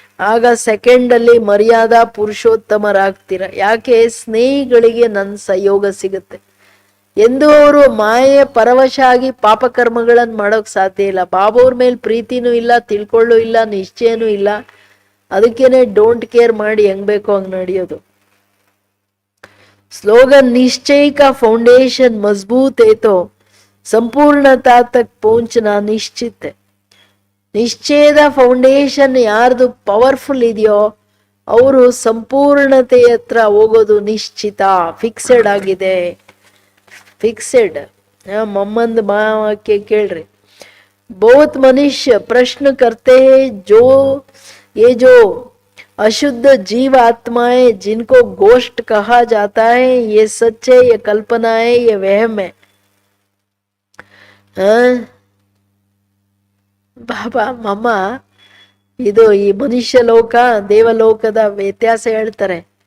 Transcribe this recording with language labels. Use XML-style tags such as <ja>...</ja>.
<kn>ಆಗ ಸೆಕೆಂಡಲ್ಲಿ ಮರ್ಯಾದಾ ಪುರುಷೋತ್ತಮರಾಗ್ತೀರ. ಯಾಕೆ? ಸ್ನೇಹಿಗಳಿಗೆ ನನ್ನ ಸಹಯೋಗ ಸಿಗುತ್ತೆ. ಎಂದು ಅವರು ಮಾಯೆ ಪರವಶ ಆಗಿ ಪಾಪಕರ್ಮಗಳನ್ನು ಮಾಡೋಕ್ ಸಾಧ್ಯ ಇಲ್ಲ. ಬಾಬಾವ್ರ ಮೇಲೆ ಪ್ರೀತಿನೂ ಇಲ್ಲ, ತಿಳ್ಕೊಳ್ಳೂ ಇಲ್ಲ, ನಿಶ್ಚಯನೂ ಇಲ್ಲ. ಅದಕ್ಕೇನೆ ಡೋಂಟ್ ಕೇರ್ ಮಾಡಿ ಹೆಂಗ್ ಬೇಕೋ ಹಂಗ್ ನಡೆಯೋದು.</kn> <hi>स्लोगन निश्चय का फाउंडेशन मजबूत है तो संपूर्णता तक पहुंचना निश्चित है.</hi> <kn>ನಿಶ್ಚಯದ ಫೌಂಡೇಶನ್ ಯಾರ್ದು ಪವರ್ಫುಲ್ ಇದೆಯೋ ಅವರು ಸಂಪೂರ್ಣತೆ ಹತ್ರ ಹೋಗೋದು ನಿಶ್ಚಿತ, ಫಿಕ್ಸೆಡ್ ಆಗಿದೆ. ಫಿಕ್ಸೆಡ್. ಮಮ್ಮಂದ್ ವಾಕ್ಯ ಕೇಳ್ರಿ.</kn> <hi>ಬಹುತ್ ಮನುಷ್ಯ ಪ್ರಶ್ನೆ करते हैं जो ये जो अशुद्ध जीव आत्माएं जिनको गोष्ठ कहा जाता है, ये सच है, ये कल्पना है, ये वहम है.</hi> <kn>ಬಾಬಾ ಮಮ್ಮ ಇದು ಈ ಮನುಷ್ಯ ಲೋಕ ದೇವಲೋಕದ ವ್ಯತ್ಯಾಸ ಹೇಳ್ತಾರೆ.</kn>